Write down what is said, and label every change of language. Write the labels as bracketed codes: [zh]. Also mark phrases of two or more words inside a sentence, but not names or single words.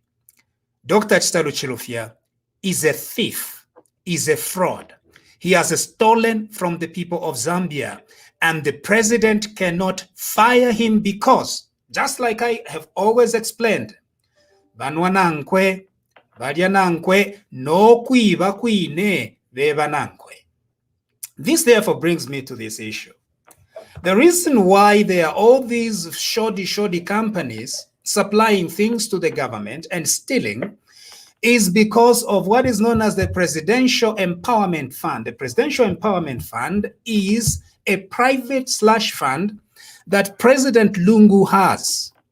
[en] Dr. Chitalu Chilufya is a thief, is a fraud. He has stolen from the people of Zambia, and the president cannot fire him because, just like I have always explained, [bem] Banwanankwe, balya nankwe n'okwiba kwine beeba nankwe. [en] This therefore brings me to this issue. The reason why there are all these shoddy companies supplying things to the government and stealing is because of what is known as the Presidential Empowerment Fund. The Presidential Empowerment Fund is a private slush fund that President Lungu has.